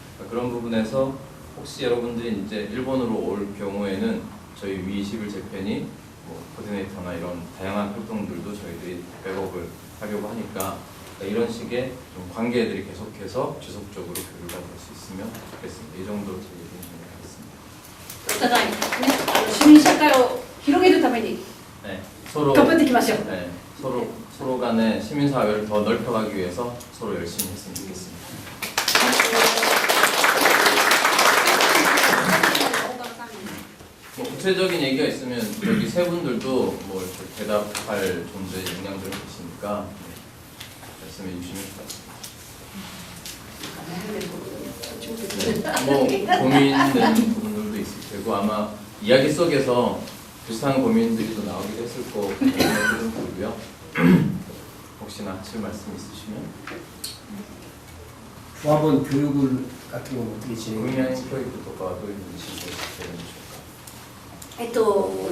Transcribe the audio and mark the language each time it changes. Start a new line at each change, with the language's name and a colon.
Korean: 그러니까 그런 부분에서 혹시 여러분들이 이제 일본으로 올 경우에는 저희 위21재팬이 뭐 코디네이터나 이런 다양한 활동들도 저희들이 백업을 하려고 하니까 이런 식의 좀 관계들이 계속해서 지속적으로 교류가 될 수 있으면 좋겠습니다. 이 정도로 제 얘기는 정리하겠습니다.
Japanese: お互いね、市民社会を広げるために
Korean: 네, 서로
Japanese: 頑張っていきましょう。
Korean: 네, 서로 간의 시민 사회를 더 넓혀가기 위해서 서로 열심히 했으면 좋겠습니다. 뭐 구체적인 얘기가 있으면 여기 세 분들도 뭐 이렇게 대답할 존재의 역량들을 계시니까 말씀해 주시면 좋겠습니다. 뭐 고민되는 부분들도 있을 테고 아마 이야기 속에서 비슷한 고민들이 또 나오기도 했을 거고 생각이 들고요. 혹시나 하실 말씀 있으시면 조합원 교육을 같은 경우 어떻게 진행해요? 구미아인 교육
Japanese: とかはどういうふうに進行しているんでしょうか。